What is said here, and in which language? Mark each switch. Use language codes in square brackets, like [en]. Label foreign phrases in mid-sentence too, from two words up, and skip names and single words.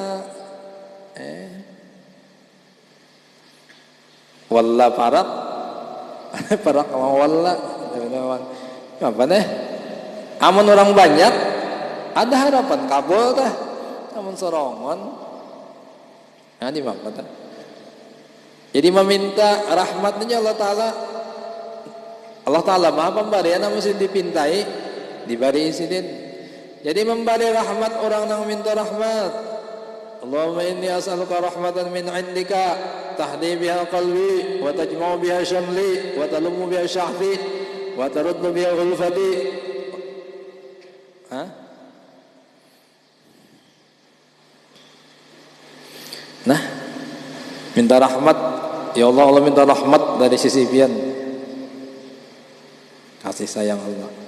[bjn] walla parak parak sama walla apa nih, amun orang banyak ada harapan kabul tah, amun sorongon nah di mana tah. [id] Jadi meminta rahmatnya Allah Ta'ala. [bjn] Allah Ta'ala maha pemberian mesti dipintai, diberi sidin. [id] Jadi memberi rahmat orang yang minta rahmat. [ar] اللهم إني أسألك رحمة من عندك تهدي بها قلبي وتجمع بها شملي وتلم بها شعثي وترد بها ألفتي. [id] Nah, minta rahmat. [bjn] Ya Allah, Allah minta rahmat dari sisi pian, kasih sayang Allah.